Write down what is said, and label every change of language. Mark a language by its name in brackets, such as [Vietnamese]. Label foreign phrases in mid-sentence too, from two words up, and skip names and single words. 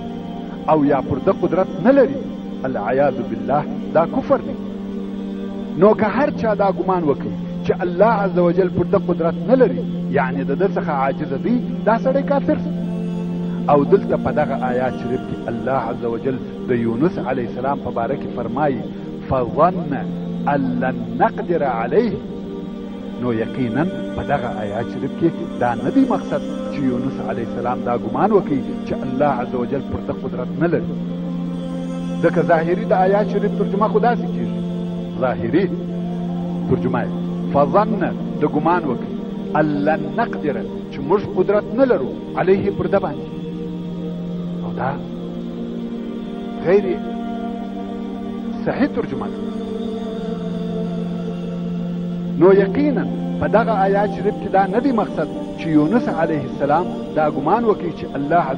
[Pashto] او یا پر ده قدرت نه لري [Arabic] العیاذ بالله [Pashto] دا کفر دی نو که هر چا دا ګمان وکړي چې الله [Arabic] عز وجل [Pashto] پر ده قدرت نه لري، یعنی د ده څخه عاجزه دی، دا سړی کافر شي. او دلته په دغه آیات شریف کې الله [Arabic] عز وجل [Pashto] د یونس [Arabic] علیه السلام [Pashto] په باره کې فرمایي [Arabic] فظن ان لن نقدر علیه. [Pashto] نو یقینا په دغه آیات شریف کې دا نه دی مقصد چې یونس [Arabic] علیه السلام [Pashto] دا ګمان وکړي چې الله [Arabic] عز وجل [Pashto] پر ده قدرت نه لري. ځکه ظاهري د آیات شریف ترجمه خو داسې کېږي، ظاهري ترجمه یې فظن د ګمان وکړي [Arabic] ان لن نقدر [Pashto] چې موږ قدرت نه لرو علیه پر ده باندې، او دا غیر صحیح ترجمه ده. نو یقینا په دغه آیات شریف کې دا نه دی مقصد چې یونس [Arabic] علیه السلام [Pashto] دا ګمان وکړي چې الله عز